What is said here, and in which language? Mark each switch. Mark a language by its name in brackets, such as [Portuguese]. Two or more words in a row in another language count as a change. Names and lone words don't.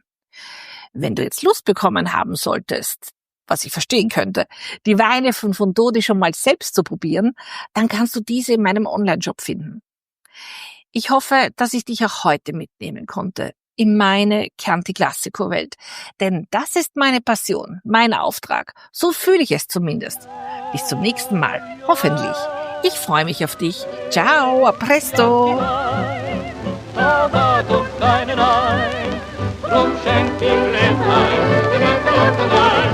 [German] Wenn du jetzt Lust bekommen haben solltest, was ich verstehen könnte, die Weine von Fontodi schon mal selbst zu probieren, dann kannst du diese in meinem Online-Shop finden. Ich hoffe, dass ich dich auch heute mitnehmen konnte in meine Chianti Classico Welt. Denn das ist meine Passion, mein Auftrag. So fühle ich es zumindest. Bis zum nächsten Mal, hoffentlich. Ich freue mich auf dich. [Italian] Ciao, a presto! [German] Drum schenk ihm ein,